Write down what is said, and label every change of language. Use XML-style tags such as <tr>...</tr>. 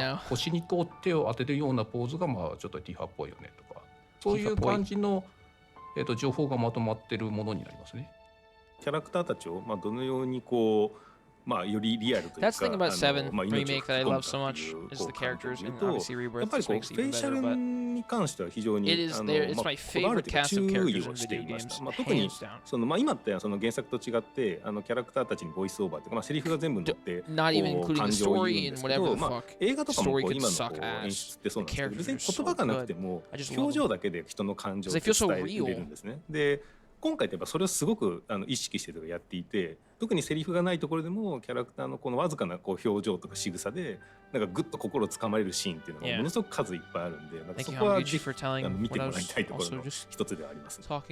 <ja>腰に手を当てるようなポーズがちょっとティファっぽいよねとかそういう感じの、情報がまとまってるものになりますね。キャラクターたちをどのようによりリアルというか</ja> <en>That's the thing about Seven remake that I love so much is the characters and obviously Rebirth just makes it even better. But</en> <ja>に関しては非常に</ja> <en>it's my favorite cast of characters in video games.</en> <ja>特にその今ってその原作と違ってキャラクターたちにボイスオーバーとかセリフが全部載って</ja> <en>not even including the story and whatever the fuck.</en> <ja>映画とかも今の演出ってそうなんですけど別に言葉がなくても表情だけで人の感情を伝えれるんですね。で今回ってやっぱそれをすごく意識してやっていて特にセリフがないところでもキャラクターのこのわずかな表情とか仕草でグッと心をつかまれるシーンっていうのがものすごく数いっぱいあるんでそこはぜひ見てもらいたいところの一つではありますね。</ja>